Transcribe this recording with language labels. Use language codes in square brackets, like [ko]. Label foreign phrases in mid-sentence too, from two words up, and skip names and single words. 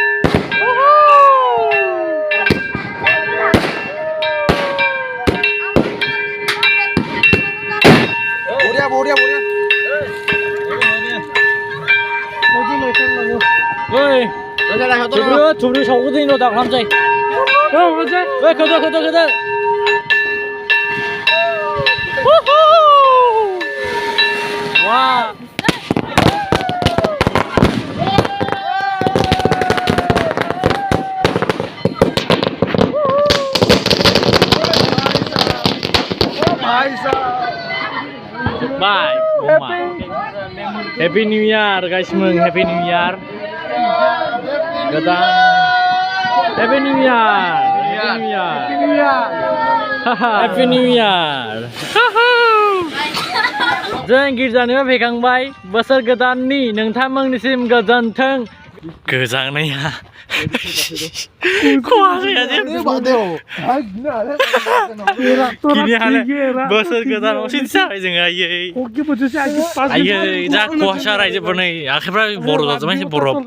[brx] बोरिया ओइ थुब्रु सावगोदों दा खालामसै खोदो वाह Bye. [en] Happy New Year guys, Happy New Year. Godan. Happy New Year. Happy New Year. [brx] जों गिर्जानिफ्राय फैखांबाय बोसोर गोदाननि नोंथांमोननिसिम गोजोन्थों गोजांनाया बोसोर गोदानाव सिनसाबाय जों आयै जा खहासा रायजोफोरनि आखाइफ्रा बर' जाजोबबाय बरफ